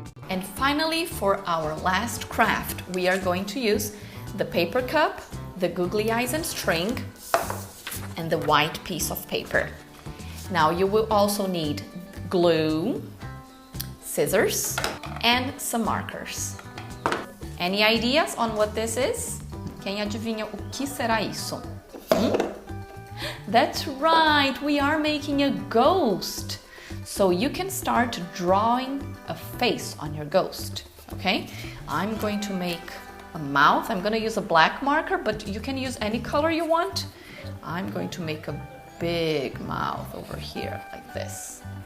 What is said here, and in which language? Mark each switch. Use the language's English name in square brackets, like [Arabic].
[English] And finally, for our last craft, we are going to use the paper cup, the googly eyes and string, and the white piece of paper. Now you will also need glue, scissors, and some markers. Any ideas on what this is? [Portuguese] Quem adivinha o que será isso? [English] That's right, we are making a ghost. So you can start drawing a face on your ghost, okay? I'm going to make a mouth. I'm going to use a black marker, but you can use any color you want. I'm going to make a big mouth over here like this.